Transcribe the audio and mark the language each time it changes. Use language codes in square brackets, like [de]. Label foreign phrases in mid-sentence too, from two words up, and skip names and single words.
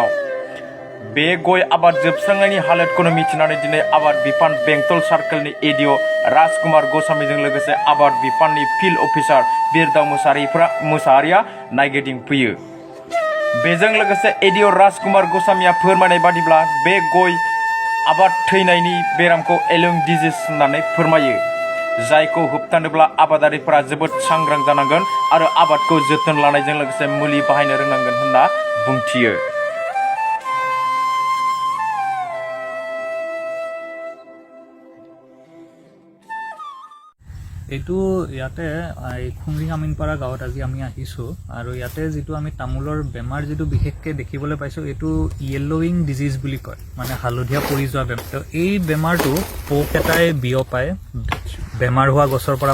[brx] बे गय आबाद जोबस्रांनायनि हालोदखौनो मिथिनानै दिनै आबाद बिफान बेंटल सार्केलनि एडिअ राजकुमार गस्वामीजों लोगोसे आबाद बिफाननि [en] field officer [brx] बिरदाव मुसाहारिया नायगिदिंफैयो बेजों लोगोसे एडिअ राजकुमार गस्वामीया फोरमायनाय बादिब्ला बे गय आबाद थैनायनि बेरामखौ [en] yellowing disease [brx] होननानै फोरमायो जायखौ होबथानोब्ला आबादारिफोरा जोबोद सांग्रां जानांगोन आरो आबादखौ जोथोन लानायजों लोगोसे मुलि बाहायनो रोंनांगोन होनना बुंथियो [as] এইটো ইয়াতে খুংৰিং আমিনপাৰা গাঁৱত আজি আমি আহিছোঁ আৰু ইয়াতে যিটো আমি তামোলৰ বেমাৰ যিটো বিশেষকৈ দেখিবলৈ পাইছোঁ এইটো [en] yellowing disease [as] বুলি কয় মানে হালধীয়া পৰি যোৱা বেমাৰ তো এই বেমাৰটো পোক এটাই বিয়পায় বেমাৰ হোৱা গছৰ পৰা